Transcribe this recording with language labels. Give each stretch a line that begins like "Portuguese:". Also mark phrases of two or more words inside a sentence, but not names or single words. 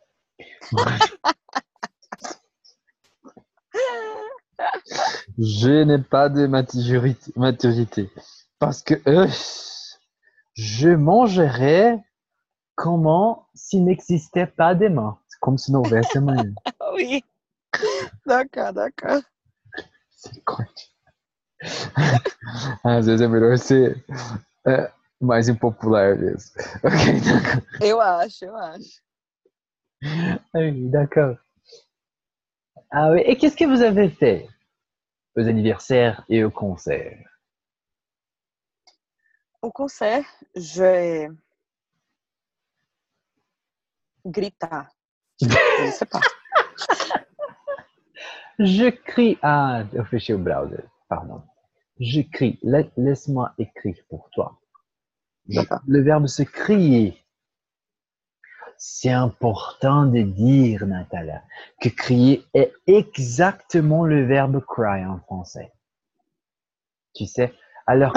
French: Je n'ai pas de maturité. Parce que je mangerais comment s'il n'existait pas des mains. C'est comme si
Portuguese: não houvesse amanhã.
French: Oui, d'accord, d'accord. C'est quoi?
Portuguese: Às vezes é melhor ser mais impopular mesmo.
French: Ok, d'accord.
Portuguese: Eu acho.
French: Ah oui, d'accord. Ah oui, et qu'est-ce que vous avez fait aux anniversaires et aux concerts? Au concert, j'ai gritar. Je ne sais pas. Je crie.
Portuguese: Ah, eu fechei o browser.
French: Pardon. Je crie. Laisse-moi écrire pour toi. D'accord. Le verbe se crier. C'est important de dire, Nathalie, que crier est exactement le verbe cry en français. Tu sais? Alors,